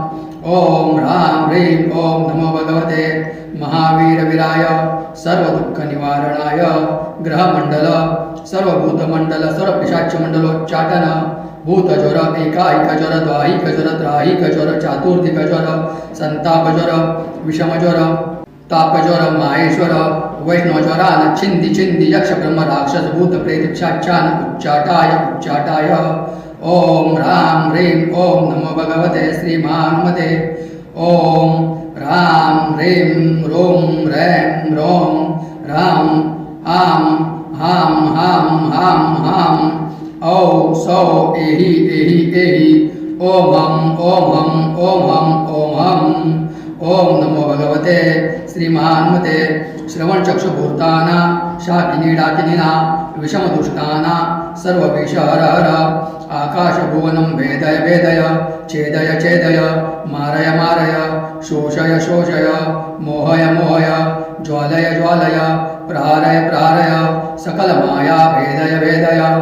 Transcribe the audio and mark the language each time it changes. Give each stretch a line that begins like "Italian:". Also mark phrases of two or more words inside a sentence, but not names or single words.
Sanskrit: ओम राम ह्रीं ओम नमो भगवते महावीर विराय सर्व दुःख निवारणाय ग्रहमंडल सर्व भूतमंडल सर्व पिशाच मंडलोच्चाटन भूतज्वर एकाईक ज्वर द्वाहिक ज्वर त्राहिक ज्वर चातुर्दिक ज्वर संताप ज्वर विषम ज्वर तापज्वर माहेश्वर वैष्णवज्वरान छिंदी छिंदी यक्ष ब्रह्म राक्षस भूत प्रेत पिशाचान उच्चाटाय उच्चाटाय ओम राम ह्रीं ओम नमो भगवते श्री महाहनुमते ओम राम ह्रीं रोम रैं रोम राम आम हाम हाम हाम हाम औ सौ एहि एहि एहि ओम हम ओम हम ओम हम ओम हम ओम नमो भगवते श्री महाहनुमते श्रवणचक्षुभूताना शाकिनी डाकिनीना विषमदुष्टाना सर्व विषहर हर आकाशभुवनं भेदय भेदय छेदय छेदय मारय मारय शोषय शोषय मोहय मोहय ज्वालय ज्वालय प्रहारय प्रहारय सकल माया भेदय भेदय